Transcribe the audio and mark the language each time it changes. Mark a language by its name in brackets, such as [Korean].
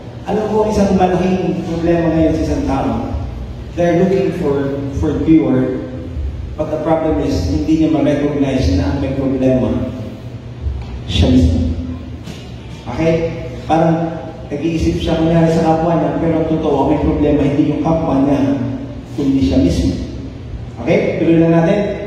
[Filipino] Alam ko, isang malaking problema ngayon sa isang tao. [English] They're looking for cure. But the problem is, [Filipino] hindi niya ma-recognize na ang may problema siya mismo. Okay? Parang nag-iisip siya kunyari sa kapwa niya, pero ang totoo, may problema hindi yung kapwa niya, kundi siya mismo. Okay? Tuloy na natin.